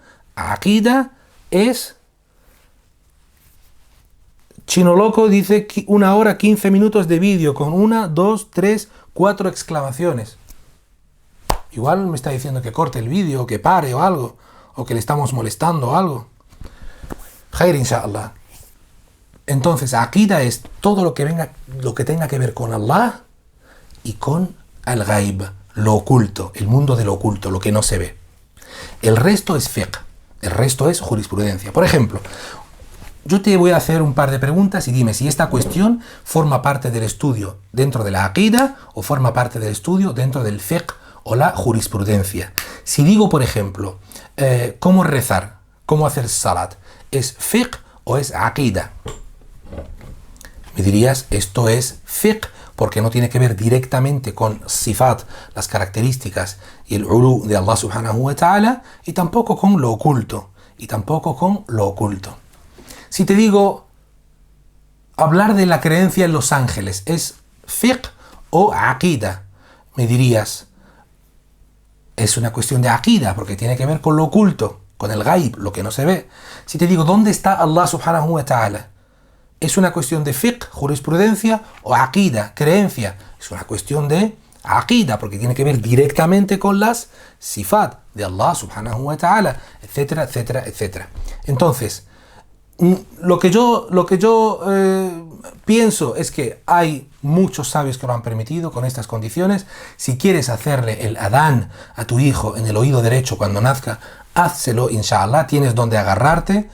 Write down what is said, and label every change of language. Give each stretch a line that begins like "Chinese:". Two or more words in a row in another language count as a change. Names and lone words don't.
Spanish: Aqida es... Chino Loco dice 1 hora 15 minutos de vídeo con 1, 2, 3, 4 exclamaciones. Igual me está diciendo que corte el vídeo, o que pare o algo, o que le estamos molestando o algo.
Arabic: خير إن شاء الله.
Spanish: Entonces, aqida es todo lo que tenga que ver con Allah y con al-ghaib, lo oculto, el mundo de lo oculto, lo que no se ve. El resto es fiqh, el resto es jurisprudencia. Por ejemplo, yo te voy a hacer un par de preguntas y dime si esta cuestión forma parte del estudio dentro de la aqida o forma parte del estudio dentro del fiqh o la jurisprudencia. Si digo, por ejemplo, cómo rezar, cómo hacer salat, ¿es fiqh o es aqida? Me dirías, esto es fiqh, porque no tiene que ver directamente con sifat, las características y el ulu de
Arabic: الله سبحانه وتعالى,
Spanish: y tampoco con lo oculto, Si te digo, hablar de la creencia en los ángeles, ¿es fiqh o aqida? Me dirías, es una cuestión de aqida, porque tiene que ver con lo oculto, con el ghaib, lo que no se ve. Si te digo, ¿dónde está
Arabic: الله سبحانه وتعالى?
Spanish: ¿Es una cuestión de fiqh, jurisprudencia, o aqida, creencia? Es una cuestión de aqida, porque tiene que ver directamente con las sifat de
Arabic: الله سبحانه وتعالى,
Spanish: etcétera, etcétera, etcétera. Entonces, lo que yo pienso es que hay muchos sabios que lo han permitido con estas condiciones. Si quieres hacerle el adán a tu hijo en el oído derecho cuando nazca, házselo, inshallah, tienes donde agarrarte.